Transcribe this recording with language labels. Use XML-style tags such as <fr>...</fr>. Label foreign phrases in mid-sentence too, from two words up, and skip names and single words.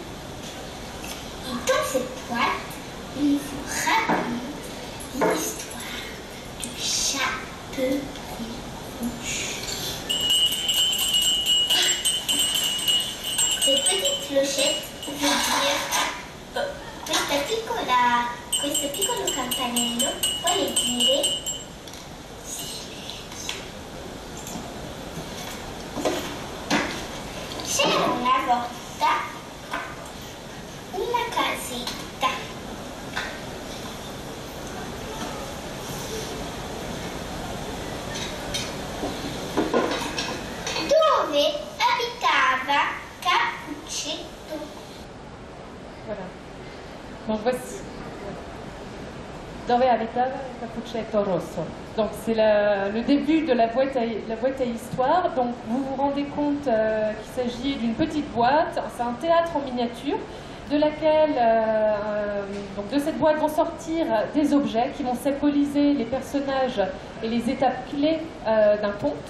<fr>Et dans cette boîte, il vous raconte l'histoire du chaperon rouge. Cette petite clochette veut dire</fr> <it>questo piccolo campanello vuole dire c'era una volta una casetta dove abitava Cappuccetto.</it> <fr>Voilà. Donc voici.</fr> <it>Dove abitava Cappuccetto Rosso.</it> <fr>Donc c'est le début de la boîte à histoire. Donc vous vous rendez compte qu'il s'agit d'une petite boîte. C'est un théâtre en miniature de laquelle, donc de cette boîte vont sortir des objets qui vont symboliser les personnages et les étapes clés d'un conte.</fr>